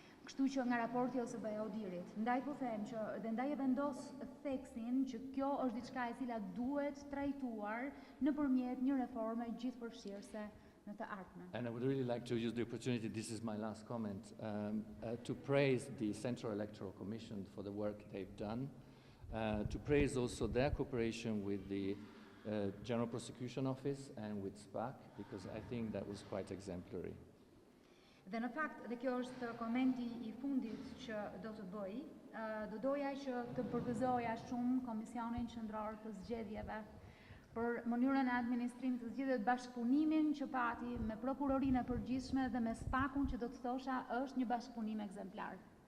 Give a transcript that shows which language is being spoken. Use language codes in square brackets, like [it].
[sq] Kështu që nga raporti OSBE ODIHR-it, ndaj po them që dhe ndaj e vendos theksin që kjo është diçka e cila duhet trajtuar nëpërmjet një reforme gjithëpërfshirëse në të ardhmen. [en] And I would really like to use the opportunity, this is my last comment, to praise the Central Electoral Commission for the work they've done, to praise also their cooperation with the General Prosecution Office and with SPAC, because I think that was quite exemplary. [sq] Dhe në fakt, dhe kjo është komenti I fundit që do të bëj, do doja që të përgëzoja shumë Komisionin Qendror të Zgjedhjeve për mënyrën e administrimit të zgjedhjeve, bashkëpunimin që pati me prokurorinë e përgjithshme dhe me SPAC-un që do të thosha është një bashkëpunim ekzemplar.